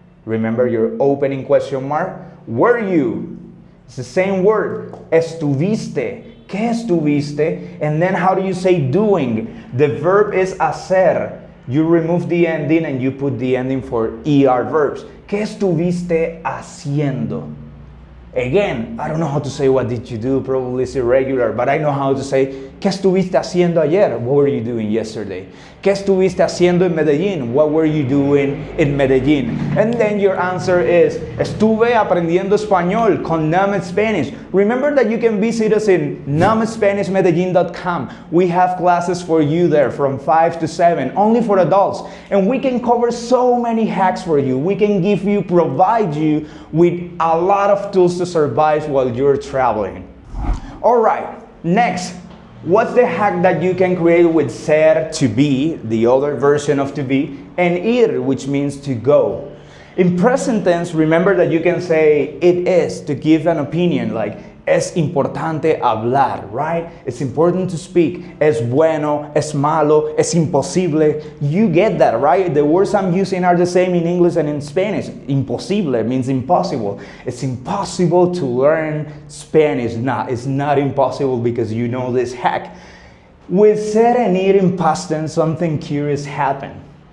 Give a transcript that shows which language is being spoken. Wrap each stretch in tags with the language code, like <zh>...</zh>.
<en>Remember your opening question mark? Were you? It's the same word. Estuviste.</en> <es>¿Qué estuviste?</es> <en>And then how do you say doing? The verb is hacer. You remove the ending and you put the ending for ER verbs.</en> <es>¿Qué estuviste haciendo?</es> <en>Again, I don't know how to say what did you do, probably it's irregular, but I know how to say,</en> <es>¿qué estuviste haciendo ayer?</es> <en>What were you doing yesterday?</en> <es>¿Qué estuviste haciendo en Medellín?</es> <en>What were you doing in Medellín? And then your answer is,</en> <es>estuve aprendiendo español con</es> <en>Medellín Spanish. Remember that you can visit us in MedellínSpanishMedellin.com. We have classes for you there from 5 to 7, only for adults. And we can cover so many hacks for you. We can provide you with a lot of tools to survive while you're traveling. All right, next. What's the hack that you can create with ser, to be, the other version of to be, and ir, which means to go? In present tense, remember that you can say it is to give an opinion, like</en> <es>es importante hablar,</es> <en>right? It's important to speak.</en> <es>Es bueno, es malo, es imposible.</es> <en>You get that, right? The words I'm using are the same in English and in Spanish. Imposible means impossible. It's impossible to learn Spanish. No, it's not impossible because you know this hack. With ser and ir in past tense, something curious happened.</en>